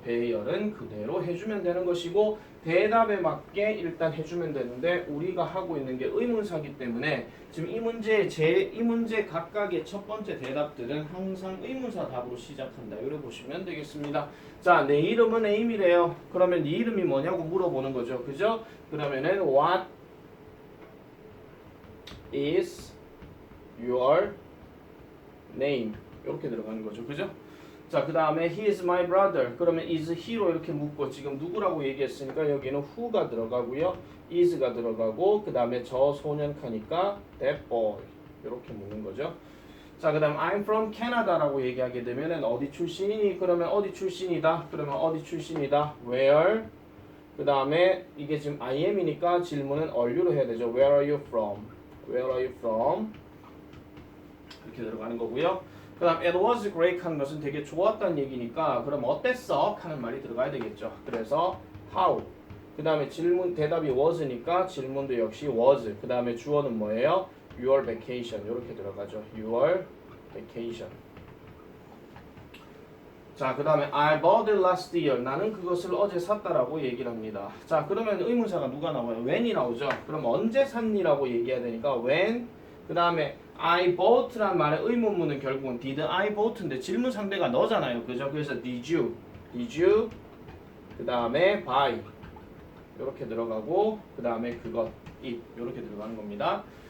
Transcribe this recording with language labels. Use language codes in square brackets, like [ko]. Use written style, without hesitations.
[ko] 배열은 그대로 해주면 되는 것이고 대답에 맞게 일단 해주면 되는데 우리가 하고 있는 게 의문사기 때문에 지금 이 문제 각각의 첫 번째 대답들은 항상 의문사 답으로 시작한다. 이렇게 보시면 되겠습니다. 자, 내 이름은 에임이래요. 그러면 네 이름이 뭐냐고 물어보는 거죠. 그죠? [en] 그러면은 what is your name? [ko] 이렇게 들어가는 거죠. 그죠? [en] 자, 그 다음에 he is my brother. [ko] 그러면 is he로 이렇게 묻고 지금 누구라고 얘기했으니까 여기는 who가 들어가고요. is가 들어가고 그 다음에 저 소년 카니까 that boy 이렇게 묻는 거죠. 자, 그 다음 [en] I'm from Canada [ko] 라고 얘기하게 되면은 어디 출신이니? 그러면 어디 출신이다. 그러면 어디 출신이다. Where? 그 다음에 이게 지금 I am이니까 질문은 are you로 해야 되죠. [en] Where are you from? Where are you from? [ko] 이렇게 들어가는 거고요. 그 다음 [en] it was great [ko] 하는 것은 되게 좋았다는 얘기니까 그럼 어땠어? 하는 말이 들어가야 되겠죠. 그래서 how. 그 다음에 질문 대답이 was니까 질문도 역시 was. 그 다음에 주어는 뭐예요? Your vacation 이렇게 들어가죠. [en] Your vacation. 자, 그 다음에 I bought it last year. [ko] 나는 그것을 어제 샀다라고 얘기를 합니다. 자, 그러면 의문사가 누가 나와요? when이 나오죠. 그럼 언제 샀니라고 얘기해야 되니까 when. 그 다음에 I bought란 말의 의문문은 결국은 did I bought인데 질문 상대가 너잖아요. 그죠? 그래서 did you 그 다음에 buy 이렇게 들어가고 그 다음에 그것 it 이렇게 들어가는 겁니다.